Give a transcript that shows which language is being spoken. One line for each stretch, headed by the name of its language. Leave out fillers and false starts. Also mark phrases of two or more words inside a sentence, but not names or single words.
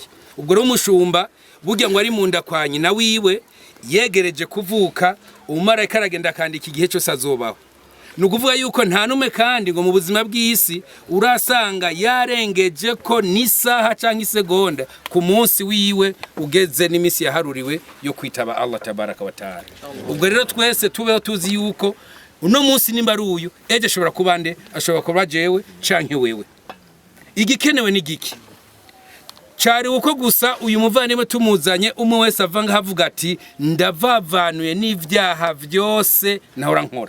Rundi: Ubwo rero umushumba burya ngo ari munda kwa nyina wiwe yegereje kuvuka, umumarayika aragenda akandika igihe cyose azobaho. Nukuvuga yuko nta nume kandi ngo mu buzima bw'isi urasanga yarengeje ko n'isaha canke isegonda ku munsi wiwe ugeze n'imisi yaharuriwe yo kwitaba
Arabic: الله تبارك وتعالى.
Rundi: Ubwo rero twese tubeho tuzi yuko uno munsi nimba ari uyu eje ashobora kuba nde, ashobora kuba jewe canke wewe. Igikenewe ni giki? Cari uko gusa uyu muvandimwe tumuzanye umwe wese avanga havuga ati ndavavanuye n'ivyaha vyose nahora nkora.